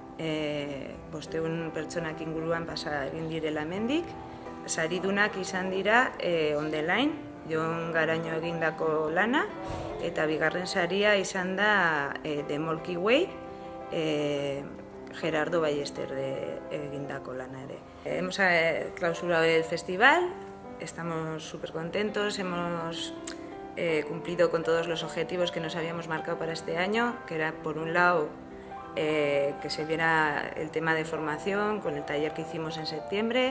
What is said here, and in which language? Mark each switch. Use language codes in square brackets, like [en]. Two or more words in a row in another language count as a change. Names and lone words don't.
[eu] 500 pertsonak inguruan pasa egin direla hemendik. Saridunak izan dira On the Line, Jon Garaño egindako lana, eta bigarren saria izan da The Milky Way, Gerardo Ballester egindako lana ere. [es] Hemos clausurado el festival, estamos súper contentos, hemos cumplido con todos los objetivos que nos habíamos marcado para este año, que era, por un lado, que se viera el tema de formación con el taller que hicimos en septiembre.